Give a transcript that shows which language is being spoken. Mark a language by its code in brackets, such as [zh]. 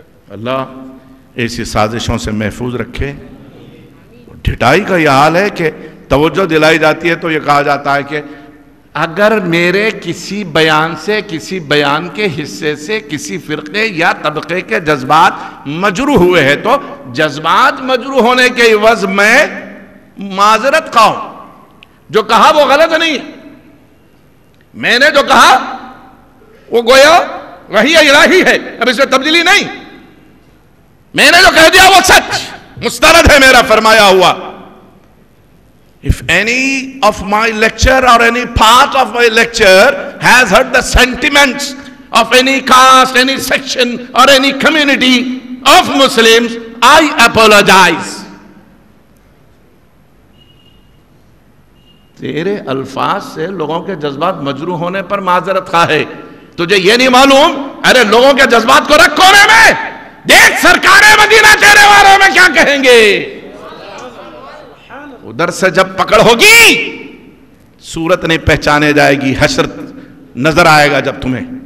[ur] اللہ ایسی سازشوں سے محفوظ رکھے. ڈھٹائی کا یہ حال ہے کہ توجہ دلائی جاتی ہے تو یہ کہا جاتا ہے کہ اگر میرے کسی بیان سے، کسی بیان کے حصے سے کسی فرقے یا طبقے کے جذبات مجروح ہوئے ہیں تو جذبات مجروح ہونے کے عوض میں معذرت خواہ ہوں. جو کہا وہ غلط نہیں ہے. میں نے جو کہا وہ گویا وحی الہی ہے، اب اس میں تبدیلی نہیں. میں نے جو کہہ دیا وہ سچ مسترد ہے میرا فرمایا ہوا. [en] If any of my lecture or any part of my lecture has hurt the sentiments of any caste, any section or any community of Muslims, I apologize. [ur] تیرے الفاظ سے لوگوں کے جذبات مجروح ہونے پر معذرت خواہ ہے. تجھے یہ نہیں معلوم ارے لوگوں کے جذبات کو رکھ کونے میں، دیکھ سرکار مدینہ تیرے بارے میں کیا کہیں گے. ادھر سے جب پکڑ ہوگی صورت نہیں پہچانے جائے گی، حشر نظر آئے گا جب تمہیں.